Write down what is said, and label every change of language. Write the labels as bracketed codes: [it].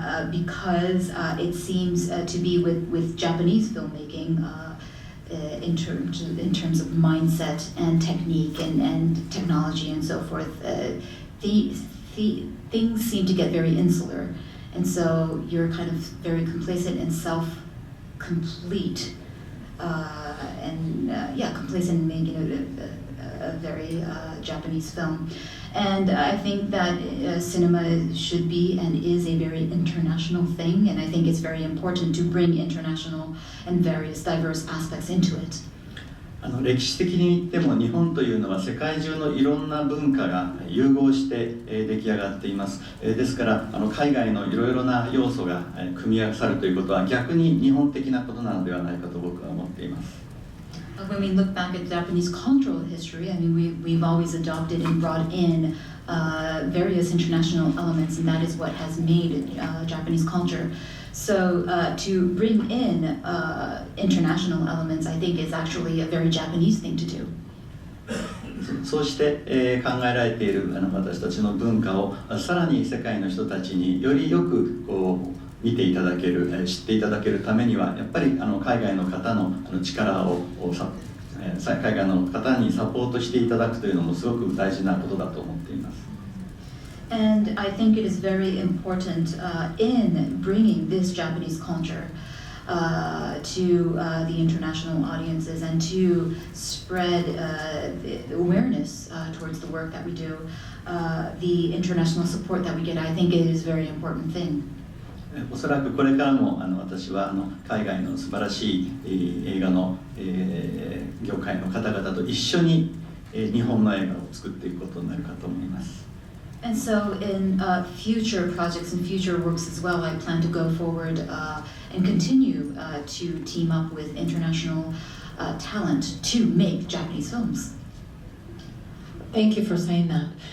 [en] Because it seems to be with Japanese filmmaking in terms of mindset and technique and technology and so forth, things seem to get very insular, and so you're kind of very complacent and self-complete, complacent in making a very Japanese film. And I think that cinema should be and is a very international thing, and I think it's very important to bring international and various diverse aspects into it. [ja] 歴史的に言っても日本というのは世界中のいろんな文化が融合して出来上がっています。ですから海外のいろいろな要素が組み合わさるということは逆に日本的なことなのではないかと僕は思っています。 [en] When we look back at Japanese cultural history, I mean, we've always adopted and brought in various international elements, and that is what has made Japanese culture. So to bring in international elements, I think is actually a very Japanese thing to do. [ja] そうして、考えられている私たちの文化をさらに世界の人たちによりよく見ていただける、知っていただけるためにはやっぱり海外の方の力を海外の方にサポートしていただくというのもすごく大事なことだと思っています。 [en] And I think it is very important in bringing this Japanese culture to the international audiences and to spread awareness towards the work that we do. The international support that we get, I think it is a very important thing. [ja] おそらくこれからも私は海外の素晴らしい映画の、業界の方々と一緒に日本の映画を作っていくことになるかと思います。 [en] And so in future projects and future works as well, I plan to go forward and continue to team up with international talent to make Japanese films. Thank you for saying that.